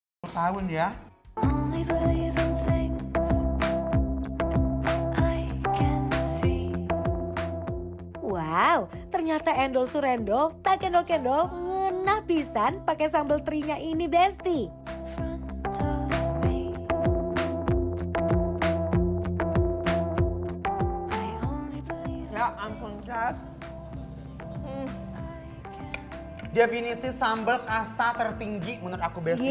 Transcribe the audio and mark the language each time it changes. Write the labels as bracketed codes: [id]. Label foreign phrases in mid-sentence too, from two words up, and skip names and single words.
[id] tahun ya. [en] Only believe in things I can see. [id] Wow, ternyata endol surendol, tak kendol-kendol, [su] ngenah pisan [id] pakai sambal terinya ini Besti. Ya ampun, Jas. Definisi sambal kasta tertinggi menurut aku Besti